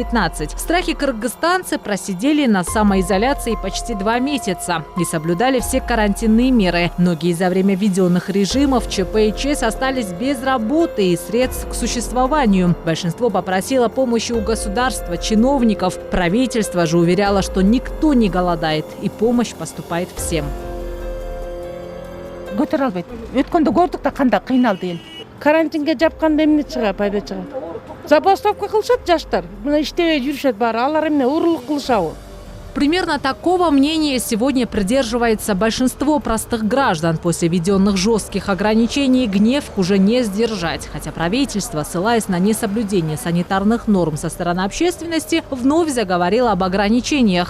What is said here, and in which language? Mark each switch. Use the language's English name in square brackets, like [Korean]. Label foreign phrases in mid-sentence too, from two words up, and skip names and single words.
[Russian] В страхе кыргызстанцы просидели на самоизоляции почти 2 месяца и соблюдали все карантинные меры. Многие за время введенных режимов ЧП и ЧС остались без работы и средств к существованию. Большинство попросило помощи у государства, чиновников. Правительство же уверяло, что никто не голодает и помощь поступает всем. [Kyrgyz] Көтөр албайт. Өткөндө көрдүк да кандай кыйналды эл. Карантинге жапканда эмне чыга, пайда чыга. Забастовка кылышат жаштар. Мына иштебей жүрүшөт баары. Алар эмне урурлук кылышабы? [Russian] Примерно такого мнения сегодня придерживается большинство простых граждан. После введенных жестких ограничений гнев уже не сдержать. Хотя правительство, ссылаясь на несоблюдение санитарных норм со стороны общественности, вновь заговорило об ограничениях.